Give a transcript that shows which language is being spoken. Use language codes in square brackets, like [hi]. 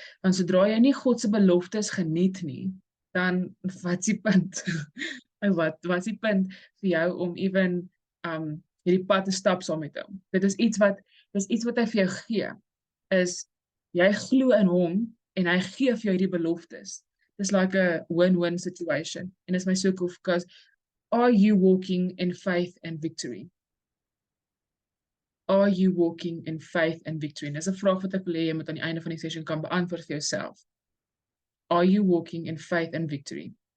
[af] Want sodra jy nie God se beloftes geniet nie, dan wat is die punt? wat is die punt vir jou om even hierdie pad te stap saam met hom? Dit is iets wat hy vir jou gee, is jy glo in hom en hy gee vir jou hierdie beloftes. [en] It's like a win-win situation. And it's my so cool because are you walking in faith and victory? Are you walking in faith and victory? [af] En dis 'n vraag wat ek wil hê jy moet aan die einde van die session kan beantwoord vir jouself. [en] Are you walking in faith and victory?